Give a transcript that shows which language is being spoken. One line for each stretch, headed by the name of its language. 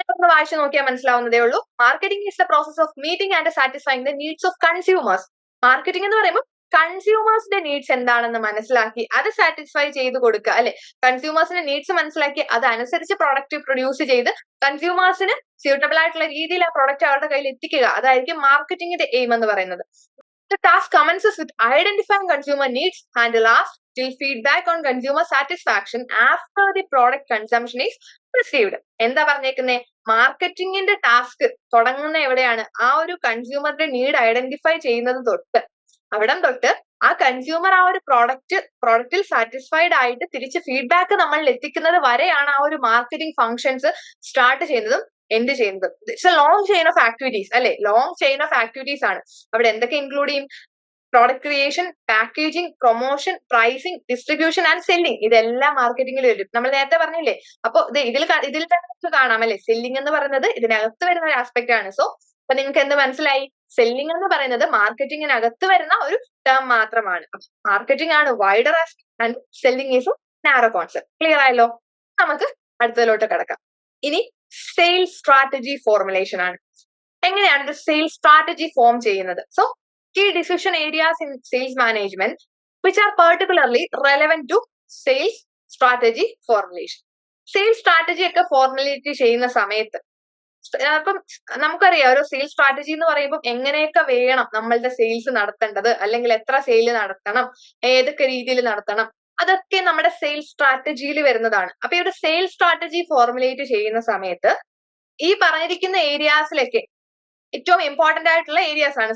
Malayalam: വായിച്ചു നോക്കിയാൽ മനസ്സിലാവുന്നതേ ഉള്ളൂ.
English: Marketing is the process of meeting and satisfying the needs of consumers.
Malayalam: Marketing എന്ന് പറയുമ്പോൾ കൺസ്യൂമേഴ്സിന്റെ നീഡ്സ് എന്താണെന്ന് മനസ്സിലാക്കി അത് സാറ്റിസ്ഫൈ ചെയ്ത് കൊടുക്കുക അല്ലെ. കൺസ്യൂമേഴ്സിന്റെ നീഡ്സ് മനസ്സിലാക്കി അതനുസരിച്ച് പ്രോഡക്റ്റ് പ്രൊഡ്യൂസ് ചെയ്ത് കൺസ്യൂമേഴ്സിന് സ്യൂട്ടബിൾ ആയിട്ടുള്ള രീതിയിൽ ആ പ്രോഡക്റ്റ് അവരുടെ കയ്യിൽ എത്തിക്കുക. അതായിരിക്കും മാർക്കറ്റിംഗിന്റെ എയിം എന്ന് പറയുന്നത്.
English: The task commences with identifying consumer needs and lasts till feedback on consumer satisfaction after the product consumption is received.
Malayalam: എന്താ പറഞ്ഞേക്കുന്നേ, മാർക്കറ്റിംഗിന്റെ ടാസ്ക് തുടങ്ങുന്ന എവിടെയാണ്, ആ ഒരു കൺസ്യൂമറുടെ നീഡ് ഐഡന്റിഫൈ ചെയ്യുന്നത് തൊട്ട് അവിടം തൊട്ട് ആ കൺസ്യൂമർ ആ ഒരു പ്രോഡക്റ്റിൽ സാറ്റിസ്ഫൈഡ് ആയിട്ട് തിരിച്ച് ഫീഡ്ബാക്ക് നമ്മളിൽ എത്തിക്കുന്നത് വരെയാണ് ആ ഒരു മാർക്കറ്റിംഗ് ഫങ്ഷൻസ് സ്റ്റാർട്ട് ചെയ്യുന്നതും എൻഡ് ചെയ്യുന്നത്.
English: It's a long chain of activities അല്ലെ. Long chain of activities ആണ്.
Malayalam: അവിടെ എന്തൊക്കെ ഇൻക്ലൂഡ് ചെയ്യും,
English: product creation, packaging, promotion, pricing, distribution and selling,
Malayalam: ഇതെല്ലാം മാർക്കറ്റിംഗിൽ വരും. നമ്മൾ നേരത്തെ പറഞ്ഞില്ലേ. അപ്പൊ ഇതിൽ തന്നെ നമുക്ക് കാണാം അല്ലെ, സെല്ലിംഗ് എന്ന് പറയുന്നത് ഇതിനകത്ത് വരുന്ന ഒരു ആസ്പെക്ട് ആണ്. സോ അപ്പൊ നിങ്ങൾക്ക് എന്ത് മനസ്സിലായി? സെല്ലിംഗ് എന്ന് പറയുന്നത് മാർക്കറ്റിംഗിനകത്ത് വരുന്ന ഒരു ടേം മാത്രമാണ്.
English: Marketing ആണ് wider aspect and selling is narrow concept. Clear ആയല്ലോ?
Malayalam: നമുക്ക് അടുത്തതിലോട്ട് കിടക്കാം. ഇനി സെയിൽസ് സ്ട്രാറ്റജി ഫോർമുലേഷൻ ആണ്. എങ്ങനെയാണ് ഒരു സെയിൽസ് സ്ട്രാറ്റജി ഫോം ചെയ്യുന്നത്?
English: So key decision areas in sales management which are particularly relevant to sales strategy formulation.
Malayalam: Sales strategy ഒക്കെ formulate ചെയ്യുന്ന സമയത്ത് അപ്പം നമുക്കറിയാം ഒരു സെയിൽസ് സ്ട്രാറ്റജി എന്ന് പറയുമ്പോൾ എങ്ങനെയൊക്കെ വേണം നമ്മളുടെ സെയിൽസ് നടത്തേണ്ടത്, അല്ലെങ്കിൽ എത്ര സെയിൽ നടത്തണം, ഏതൊക്കെ രീതിയിൽ നടത്തണം, അതൊക്കെ നമ്മുടെ സെയിൽസ് സ്ട്രാറ്റജിയിൽ വരുന്നതാണ്. അപ്പൊ ഈ ഒരു സെയിൽസ് സ്ട്രാറ്റജി ഫോർമുലേറ്റ് ചെയ്യുന്ന സമയത്ത് ഈ പറഞ്ഞിരിക്കുന്ന ഏരിയാസിലൊക്കെ ഏറ്റവും ഇമ്പോർട്ടന്റ് ആയിട്ടുള്ള ഏരിയാസ് ആണ്.